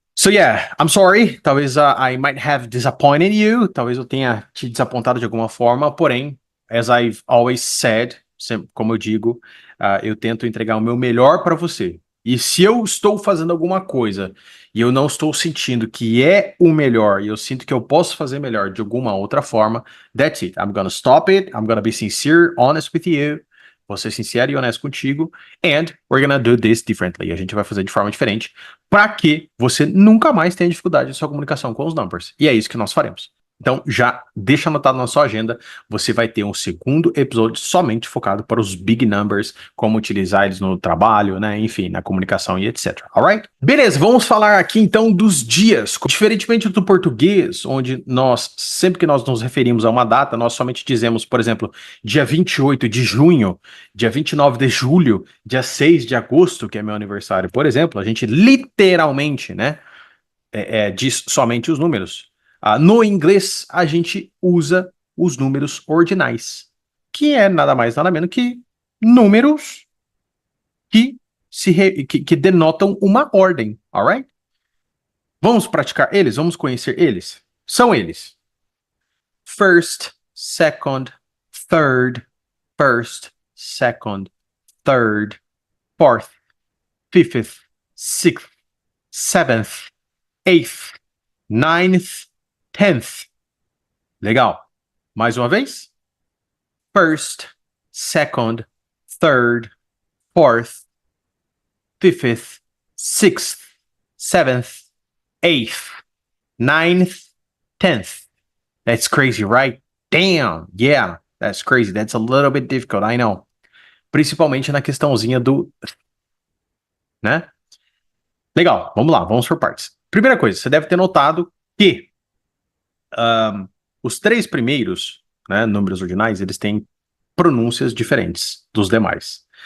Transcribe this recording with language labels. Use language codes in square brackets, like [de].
[en] So yeah, I'm sorry, [pt] talvez [en] I might have disappointed you, [pt] talvez eu tenha te desapontado de alguma forma, porém, [en] as I've always said, [pt] sempre, como eu digo, eu tento entregar o meu melhor para você. E se eu estou fazendo alguma coisa e eu não estou sentindo que é o melhor e eu sinto que eu posso fazer melhor de alguma outra forma, [en] that's it. I'm gonna stop it. I'm gonna be sincere, honest with you. [pt] Vou ser sincero e honesto contigo. [en] And we're gonna do this differently. [pt] A gente vai fazer de forma diferente para que você nunca mais tenha dificuldade em sua comunicação com os numbers. E é isso que nós faremos. Então, já deixa anotado na sua agenda, você vai ter um segundo episódio somente focado para os big numbers, como utilizar eles no trabalho, né, enfim, na comunicação e etc. Alright? Beleza, vamos falar aqui então dos dias. Diferentemente do português, onde sempre que nós nos referimos a uma data, nós somente dizemos, por exemplo, dia 28 de junho, dia 29 de julho, dia 6 de agosto, que é meu aniversário, por exemplo, a gente literalmente, né, diz somente os números. No inglês, a gente usa os números ordinais, que é nada mais nada menos que números que denotam uma ordem, alright? Vamos praticar eles? Vamos conhecer eles? São eles: [en] first, second, third, first, second, third, fourth, fifth, sixth, seventh, eighth, ninth, 10th. [pt] Legal. Mais uma vez. [en] First, second, third, fourth, fifth, sixth, seventh, eighth, ninth, 10th. That's crazy, right? Damn. Yeah, that's crazy. That's a little bit difficult, I know. [pt] Principalmente na questãozinha do, né? Legal. Vamos lá, vamos por partes. Primeira coisa, você deve ter notado que os três primeiros, né, números ordinais, eles têm pronúncias diferentes dos demais.